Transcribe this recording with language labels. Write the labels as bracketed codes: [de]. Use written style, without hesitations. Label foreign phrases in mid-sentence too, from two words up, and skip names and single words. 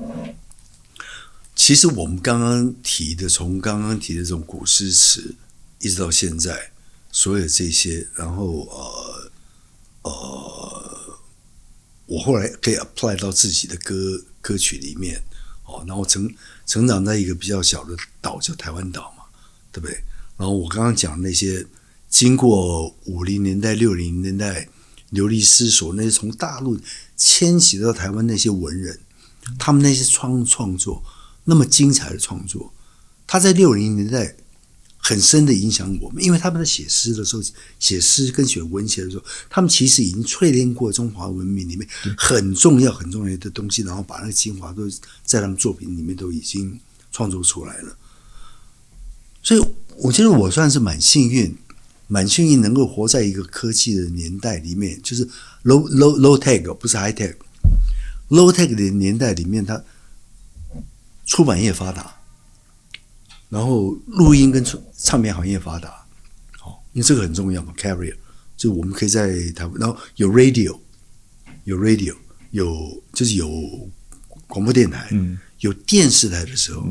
[zh] 其實我們剛剛提的，從剛剛提的這種古詩詞，一直到現在，所有這些，然後我後來可以 apply 到自己的歌曲裡面，然後成長在一個比較小的島叫台灣島嘛，對不對？然後我剛剛講那些經過50年代、60年代流離失所，那些從大陸遷徙到台灣那些文人，他們那些創作那麼精彩的創作，他在60年代很深的影響我們，因為他們在寫詩的時候，寫詩跟寫文學的時候，他們其實已經淬煉過中華文明裡面很重要的東西，然後把那個精華都在他們作品裡面都已經創作出來了。所以我覺得我算是蠻幸運能夠活在一個科技的年代裡面，就是 [en] low tech [zh] 不是 [en] high tech， low tech [zh] 的年代裡面，它出版業發達。然後錄音跟唱片行業發達，因為這個很重要嘛 ，carrier， 就我們可以在台灣，然後有 radio， 就是有廣播電台，有電視台的時候，